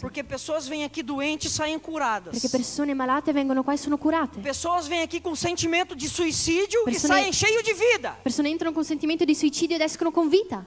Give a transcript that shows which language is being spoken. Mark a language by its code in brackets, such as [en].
[pt] Porque pessoas vêm aqui doentes e saem curadas. [it] Perché persone malate vengono qua e sono curate. [pt] Pessoas vêm aqui com sentimento de suicídio e [it] Persone- [pt] saem cheio de vida. [it] Persone entrano con sentimento di suicidio ed escono con vita.